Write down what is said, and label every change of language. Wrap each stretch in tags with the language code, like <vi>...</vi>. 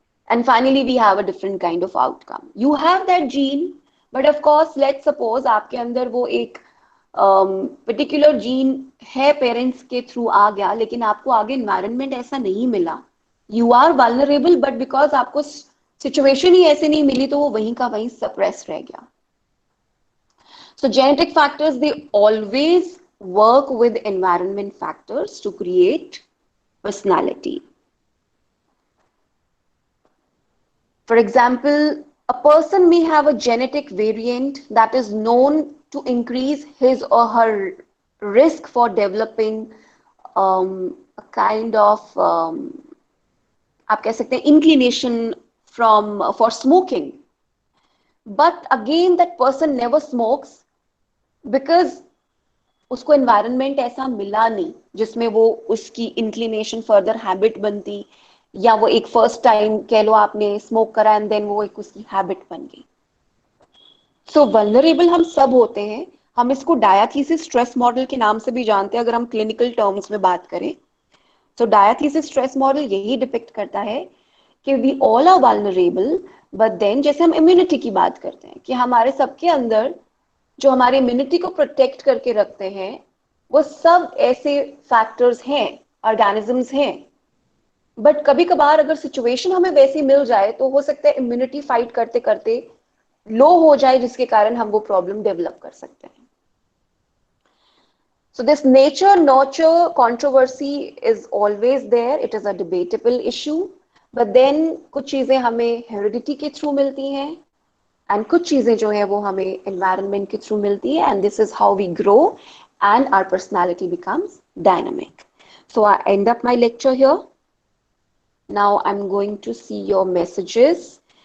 <en>And finally we have a different kind of outcome. You have that gene, but of course let's suppose</en> <hi>आपके अंदर वो एक particular gene है parents के through आ गया, लेकिन आपको आगे environment ऐसा नहीं मिला.</hi> <en>You are vulnerable, but because</en> <hi>आपको situation ही ऐसे नहीं मिली तो वो वहीं का वहीं suppress रह गया.</hi> <en>So genetic factors, they always work with environment factors to create personality. For example, a person may have a genetic variant that is known to increase his or her risk for developing a kind of</en> <hi>आप कह सकते हैं</hi> <en>inclination for smoking. But again, that person never smokes because</en> <hi>उसको environment ऐसा मिला नहीं जिसमें वो उसकी inclination further habit बनती, या वो एक first time कह लो आपने smoke करा and then वो एक उसकी habit बन गई. सो वल्नरेबल हम सब होते हैं, हम इसको डायथीसिस स्ट्रेस मॉडल के नाम से भी जानते हैं अगर हम क्लिनिकल टर्म्स में बात करें। तो डायथीसिस स्ट्रेस मॉडल यही डिपिक्ट करता है कि</hi> <en>we all are vulnerable,</en> <hi>but then जैसे हम इम्यूनिटी की बात करते हैं कि हमारे सबके अंदर जो हमारी इम्यूनिटी को प्रोटेक्ट करके रखते हैं वो सब ऐसे फैक्टर्स हैं, ऑर्गेनिजम्स हैं। बट कभी कभार अगर सिचुएशन हमें वैसी मिल जाए तो हो सकता है इम्यूनिटी फाइट करते करते लो हो जाए, जिसके कारण हम वो प्रॉब्लम डेवलप कर सकते हैं।</hi> <en>So this nature nurture controversy is always there. It is a debatable issue.</en> <hi>But then कुछ चीजें हमें heredity के थ्रू मिलती हैं and कुछ चीजें जो है वो हमें environment के थ्रू मिलती है,</hi> <en>and this is how we grow and our personality becomes dynamic. So I end up my lecture here. Now I'm going to see your messages.</en>